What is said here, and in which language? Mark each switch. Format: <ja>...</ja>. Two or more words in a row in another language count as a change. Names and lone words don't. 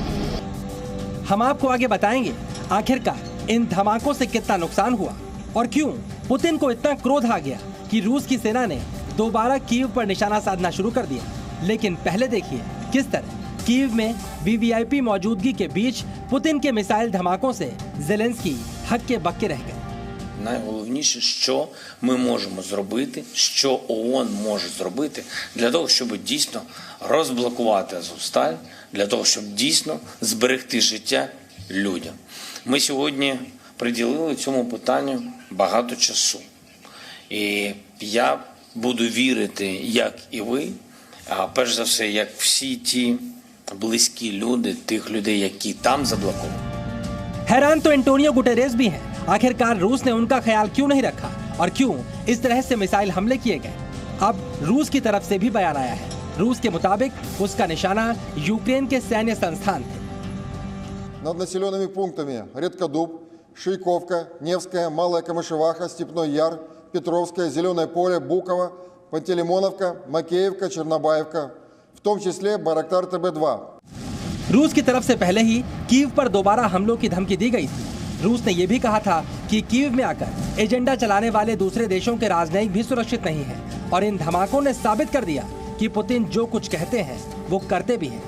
<hi>हम आपको आगे बताएंगे आखिरकार इन धमाकों से कितना नुकसान हुआ और क्यों पुतिन को इतना क्रोध आ गया कि रूस की सेना ने दोबारा कीव पर निशाना साधना शुरू कर दिया। लेकिन पहले देखिए किस तरह कीव में वीवीआईपी मौजूदगी के बीच पुतिन के मिसाइल धमाकों से ज़ेलेंस्की हक्के बक्के रह गए।</hi> <uk>Найголовніше, що ми можемо зробити, що ООН може зробити для того, щоб дійсно розблокувати Азовсталь, для того, щоб дійсно зберегти життя людям. Ми сьогодні приділили цьому питанню багато часу. І я буду вірити, як і ви, а перш за все, як всі ті близькі люди, тих людей, які там заблоковані.</uk> <hi>हैरान तो एंटोनियो गुटेरेस भी हैं। आखिरकार रूस ने उनका ख्याल क्यों नहीं रखा और क्यों इस तरह से मिसाइल हमले किए गए। अब रूस की तरफ से भी बयान आया है। रूस के मुताबिक उसका निशाना यूक्रेन के सैन्य संस्थान थे।</hi> <ru>Над населенными пунктами Редкодуб, Шейковка, Невская, Малая Камышеваха, Степной Яр, Петровская, Зеленое поле, Буково, Пантелеймоновка, Макеевка, Чернобаевка, в том числе Байрактар ТБ-2.</ru> <hi>रूस की तरफ से पहले ही कीव पर दोबारा हमलों की धमकी दी गई थी। रूस ने यह भी कहा था कि कीव में आकर एजेंडा चलाने वाले दूसरे देशों के राजनयिक भी सुरक्षित नहीं हैं और इन धमाकों ने साबित कर दिया कि पुतिन जो कुछ कहते हैं वो करते भी हैं।</hi>